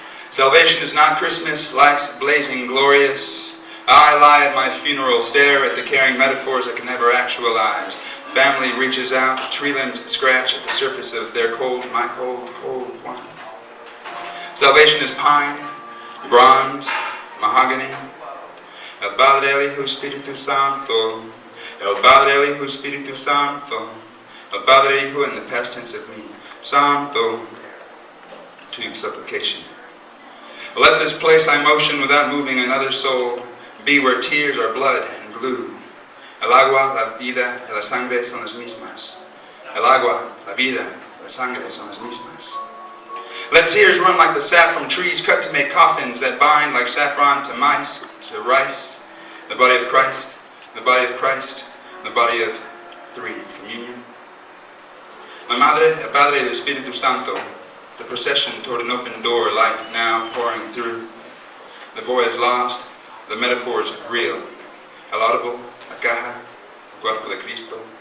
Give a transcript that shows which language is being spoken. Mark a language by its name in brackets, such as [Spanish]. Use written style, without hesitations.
[English] Salvation is not Christmas, lights blazing glorious. I lie at my funeral, stare at the caring metaphors I can never actualize. Family reaches out, tree limbs scratch at the surface of their cold, my cold, cold one. Salvation is pine, bronze, mahogany. [Spanish] El Padre, el Hijo, Espíritu Santo. El Padre, el Hijo, Espíritu Santo. El Padre, Hijo, [English] in the past tense of me. Santo, to supplication. Let this place I motion without moving another soul be where tears are blood and glue. [Spanish] El agua, la vida, y la sangre son las mismas. El agua, la vida, y la sangre son las mismas. [English] Let tears run like the sap from trees cut to make coffins that bind like saffron to mice, to rice. The body of Christ, the body of Christ, the body of 3, communion. [Spanish] My Madre, el Padre, el Espíritu Santo. [English] The procession toward an open door, light now pouring through. The boy is lost, the metaphors real. [Spanish] El audible, la caja, el cuerpo de Cristo.